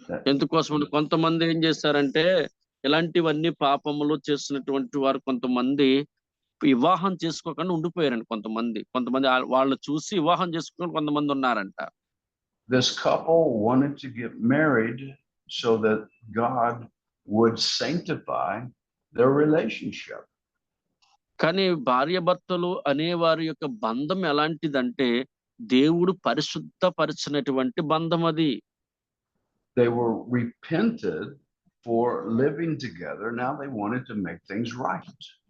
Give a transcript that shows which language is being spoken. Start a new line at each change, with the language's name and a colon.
Telugu: ఎందుకోసం అంటే కొంతమంది ఏం చేశారంటే ఇలాంటివన్నీ పాపములు చేసినటువంటి వారు కొంతమంది వివాహం చేసుకోకుండా ఉండిపోయారండి. కొంతమంది వాళ్ళు చూసి వివాహం చేసుకుని కొంతమంది ఉన్నారంట.
English: This couple wanted to get married so that God would sanctify their relationship.
Telugu: కానీ భార్యాభర్తలు అనే వారి యొక్క బంధం ఎలాంటిదంటే దేవుడు పరిశుద్ధపరిచినటువంటి బంధం అది.
English: They were repented for living together. Now they wanted to make things right.